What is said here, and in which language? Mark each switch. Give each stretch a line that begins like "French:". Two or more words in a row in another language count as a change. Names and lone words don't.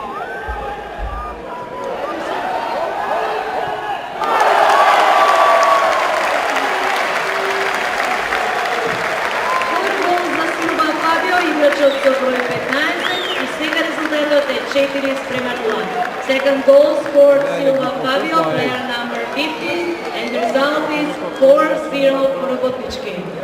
Macedonian: Заслуга Фабио, играчот со број 15 и сега резултатот е 4:0.
English: Second goal scored Silva Fabio, player number 15, and the result is 4-0 for работнички.